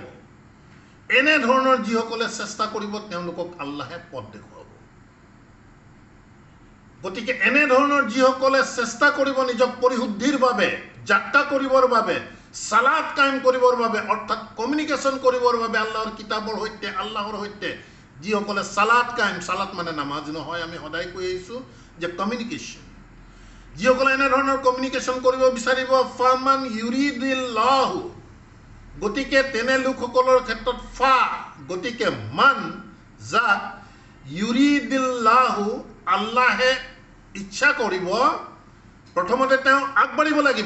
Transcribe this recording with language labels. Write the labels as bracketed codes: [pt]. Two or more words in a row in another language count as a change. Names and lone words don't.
[as] এনেধৰণৰ যিসকলে চেষ্টা কৰিব তেওঁলোকক আল্লাহে পথ দেখুৱাব। গতিকে এনেধৰণৰ যিসকলে চেষ্টা কৰিব নিজক পৰিশুদ্ধিৰ বাবে, যাত্ৰা কৰিবৰ বাবে, সালাত কায়েম কৰিবৰ বাবে, অৰ্থাৎ কমিউনিকেশ্যন কৰিবৰ বাবে আল্লাহৰ কিতাপৰ সৈতে, আল্লাহৰ সৈতে যিসকলে সালাত কায়েম, সালাত মানে নামাজ নহয়, আমি সদায় কৈ আহিছোঁ যে কমিউনিকেশ্যন, যিসকলে এনেধৰণৰ কমিউনিকেশ্যন কৰিব বিচাৰিব, [ar] فمن يرد الله, [as] গতিকে তেনে লোকসকলৰ ক্ষেত্ৰত গতিকে মান, যাক ইউৰিদিল্লাহু, আল্লাহে ইচ্ছা কৰিব, প্ৰথমতে তেওঁ আগবাঢ়িব লাগিব।